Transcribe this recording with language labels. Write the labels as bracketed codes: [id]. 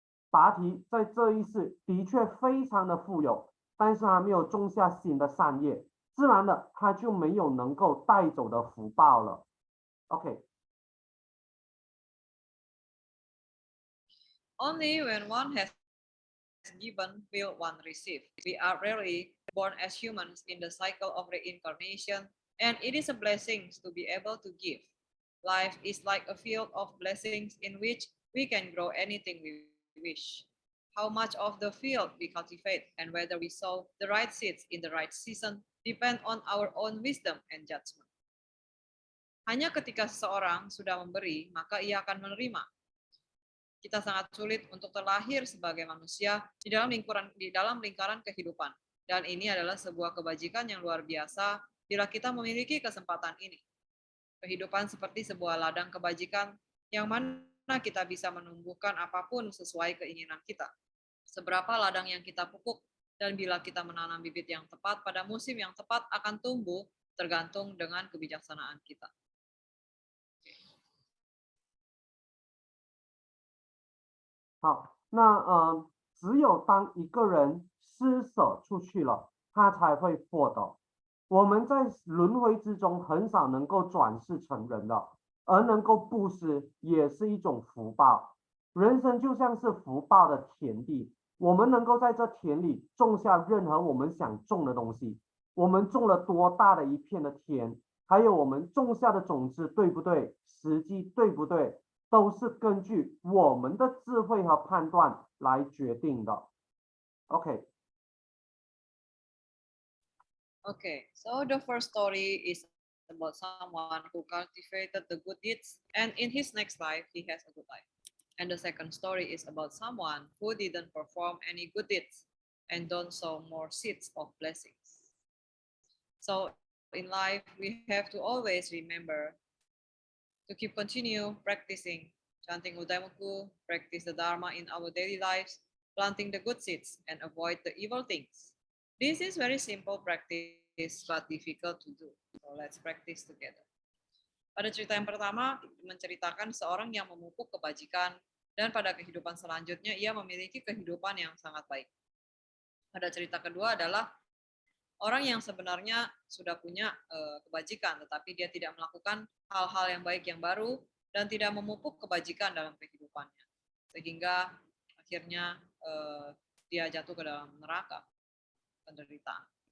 [zh] 拔提在这一世的确非常的富有，但是他没有种下新的善业，自然的他就没有能够带走的福报了。 [en] OK。 Only when one has given will one receive. We are rarely born as humans in the cycle of reincarnation, and it is a blessing to be able to give. Life is like a field of blessings in which we can grow anything we wish. How much of the field we cultivate and whether we sow the right seeds in the right season depend on our own wisdom and judgment. [id] Hanya ketika seseorang sudah memberi, maka ia akan menerima. Kita sangat sulit untuk terlahir sebagai manusia di dalam lingkaran kehidupan. Dan ini adalah sebuah kebajikan yang luar biasa bila kita memiliki kesempatan ini. Kehidupan seperti sebuah ladang kebajikan yang mana kita bisa menumbuhkan apapun sesuai keinginan kita. Seberapa ladang yang kita pupuk dan bila kita menanam bibit yang tepat pada musim yang tepat akan tumbuh tergantung dengan kebijaksanaan kita. [zh] 好，那只有当一个人施舍出去了，他才会获得。我们在轮回之中很少能够转世成人的，而能够布施也是一种福报。人生就像是福报的田地，我们能够在这田里种下任何我们想种的东西。我们种了多大的一片的田，还有我们种下的种子对不对，时机对不对，都是根据我们的智慧和判断来决定的。 [en] OK。 Okay, so the first story is about someone who cultivated the good deeds, and in his next life, he has a good life. And the second story is about someone who didn't perform any good deeds and don't sow more seeds of blessings. So in life, we have to always remember to keep continue practicing, chanting Udaimoku, practice the Dharma in our daily lives, planting the good seeds, and avoid the evil things. This is very simple practice, but difficult to do. So let's practice together. [id] Pada cerita yang pertama, menceritakan seorang yang memupuk kebajikan, dan pada kehidupan selanjutnya ia memiliki kehidupan yang sangat baik. Pada cerita kedua adalah orang yang sebenarnya sudah punya kebajikan, tetapi dia tidak melakukan hal-hal yang baik yang baru dan tidak memupuk kebajikan dalam kehidupannya, sehingga akhirnya dia jatuh ke dalam neraka penderitaan.